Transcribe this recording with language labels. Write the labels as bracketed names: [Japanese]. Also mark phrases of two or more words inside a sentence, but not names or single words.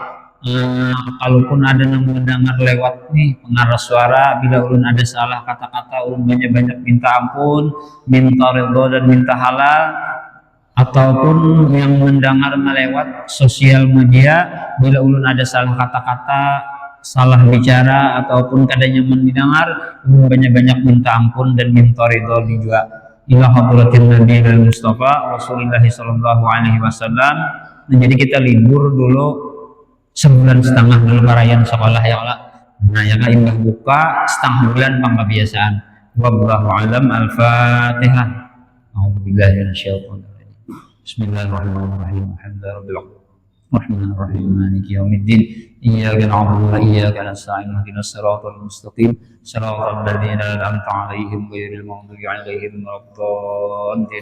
[Banjar] Kalaupun ada yang mendengar lewat nih pengarah suara, bila ulun ada salah kata-kata, ulun banyak-banyak minta ampun, minta ridho dan minta halal. Ataupun yang mendengar melewat sosial media, bila ulun ada salah kata-kata, salah bicara, ataupun kadanya mendengar, ulun banyak-banyak minta ampun dan minta ridho juga. [Arabic] إلى حضرة النبي المصطفى رسول الله صلى الله عليه وسلم. [Indonesian] Nah, jadi kita libur dulu sebulan setengah dulu perayaan sekolah [Arabic] يا الله. [Banjar] Nah ya kan imbah buka setengah bulan pembiasaan. [Arabic] والله أعلم. الفاتحة. أعوذ بالله من الشيطان الرجيم. بسم الله الرحمن الرحيم. الحمد لله رب العالمين. الرحمن الرحيم. مالك يوم الدين. إياك نعبد وإياك نستعين. اهدنا الصراط المستقيم. صراط الذين أنعمت عليهم غير المغضوب عليهم ولا الضالين.